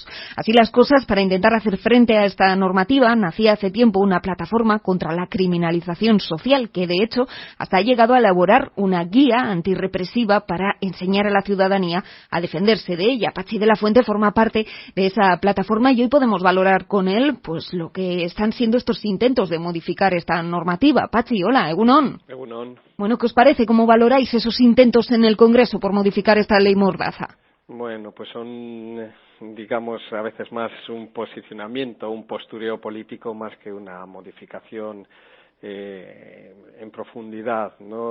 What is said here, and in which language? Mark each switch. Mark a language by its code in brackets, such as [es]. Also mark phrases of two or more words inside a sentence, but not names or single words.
[es] Así las cosas, para intentar hacer frente a esta normativa, nacía hace tiempo una plataforma contra la criminalización social que, de hecho, hasta ha llegado a elaborar una guía antirrepresiva para enseñar a la ciudadanía a defenderse de ella. Pachi de la Fuente forma parte de esa plataforma y hoy podemos valorar con él lo que están siendo estos intentos de modificar esta normativa. Pachi, [eu] hola, egunon. Egunon. [es] ¿Qué os parece? ¿Cómo valoráis esos intentos en el Congreso por modificar esta ley Mordaza? Pues son, digamos, a veces más un posicionamiento, un postureo político más que una modificación en profundidad, ¿no?